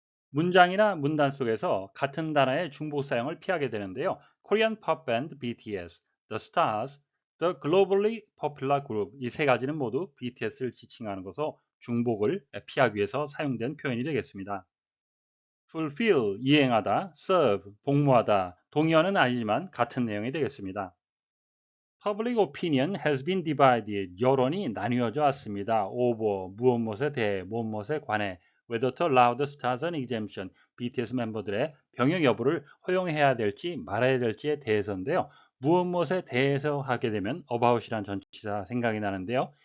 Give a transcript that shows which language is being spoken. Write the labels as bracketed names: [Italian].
[Korean] 문장이나 문단 속에서 같은 단어의 중복 사용을 피하게 되는데요. [English] Korean pop band BTS, The Stars, The globally popular group, [Korean] 이 세 가지는 모두 BTS를 지칭하는 것으로 중복을 피하기 위해서 사용된 표현이 되겠습니다. fulfill, 이행하다, serve, 복무하다, 동의어는 아니지만 같은 내용이 되겠습니다. [English] Public opinion has been divided. [Korean] 여론이 나뉘어져 왔습니다. over, 무엇에 대해, 무엇에 관해, [English] whether to allow the stars an exemption, [Korean] BTS 멤버들의 병역 여부를 허용해야 될지 말아야 될지에 대해서인데요. 무엇에 대해서 하게 되면 about이란 전치사 생각이 나는데요.